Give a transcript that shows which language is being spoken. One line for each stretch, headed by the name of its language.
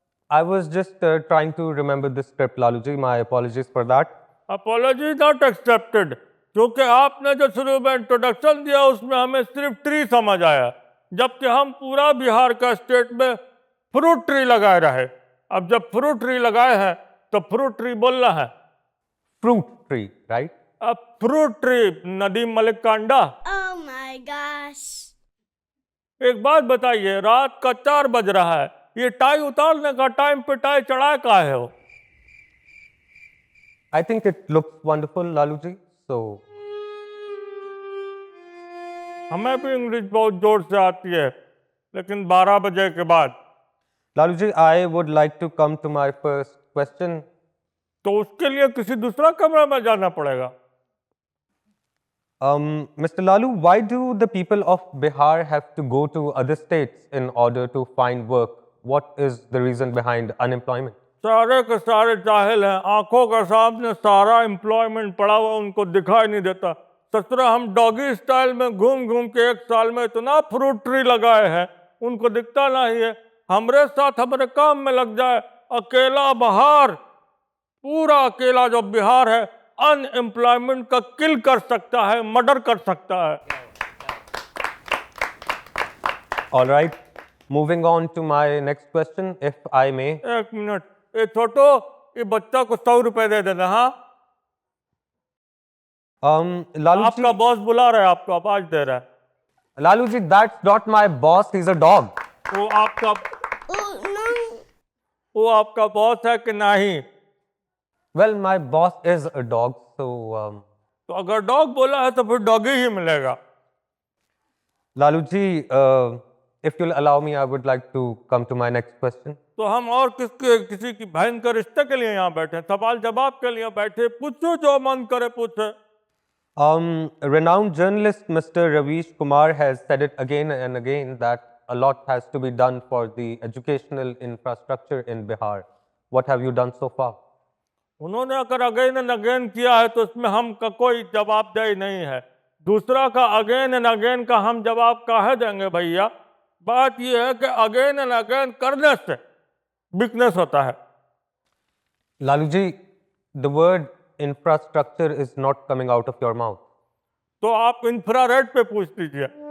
English: I was just trying to remember the script, Laluji. My apologies for that. Apology not accepted,
Hindi: क्योंकि आपने जो शुरू में introduction दिया उसमें हमें सिर्फ ट्री समझ आया, जबकि हम पूरा बिहार का स्टेट में फ्रूट ट्री लगाए रहे। अब जब फ्रूट ट्री लगाए हैं तो फ्रूट ट्री बोलना है।
English: Fruit tree, right?
Hindi: अब फ्रूट ट्री, नदीम मलिक का अंडा।
English: Oh my gosh.
Hindi: एक बात बताइए, रात का 4 बज रहा है, ये टाई उतारने का टाइम पे टाई चढ़ाए का है हो?
English: I think it looks wonderful, Laluji. So,
Hindi: हमें भी इंग्लिश बहुत जोर से आती है, लेकिन 12 बजे के बाद।
English: Laluji, I would like to come to my first question.
Hindi: तो उसके लिए किसी दूसरा कमरा में जाना पड़ेगा।
English: Mr. Lalu, why do the people of Bihar have to go to other states in order to find work? What is the reason behind unemployment?
Hindi: सारे के सारे जाहिल हैं, आंखों के सामने सारा एम्प्लॉयमेंट पड़ा हुआ उनको दिखाई नहीं देता। ससुरा हम डॉगी स्टाइल में घूम घूम के 1 साल में इतना फ्रूट ट्री लगाए हैं, उनको दिखता नहीं है। हमरे साथ हमारे काम में लग जाए, अकेला बिहार, पूरा अकेला जो बिहार है अनएम्प्लॉयमेंट का किल कर सकता है, मर्डर कर सकता है।
English: All right. Moving on to my next question, if I may.
Hindi: 1 minute, ये छोटो, ये बच्चा को 100 रुपए दे देना। हाँ,
English: Laluji,
Hindi: आपका बॉस बुला रहा है, आपको आवाज दे रहा है।
English: Laluji, that's not my boss. He's a dog.
Hindi: वो आपका
English: Oh no.
Hindi: वो आपका बॉस है कि नहीं?
English: Well, my boss is a dog, so
Hindi: तो अगर डॉग बोला है तो फिर डॉगी ही मिलेगा।
English: Laluji, if you'll allow me, I would like to come to my next question.
Hindi: तो हम और किसी की बहन के रिश्ते के लिए यहाँ बैठे, सवाल जवाब के लिए बैठे, पूछो जो मन करे पूछे।
English: Renowned journalist Mr. Ravish Kumar has said it again and again that a lot has to be done for the educational infrastructure in Bihar. What have you done so far?
Hindi: उन्होंने अगर
English: again and again
Hindi: किया है तो उसमें हम का कोई जवाबदेही नहीं है। दूसरा का
English: again and again
Hindi: का हम जवाब काहे देंगे भैया? बात यह है कि
English: again and again
Hindi: करने से वीकनेस होता है।
English: Laluji, the word infrastructure is not coming out of your mouth.
Hindi: तो आप इंफ्रारेड पे पूछ लीजिए।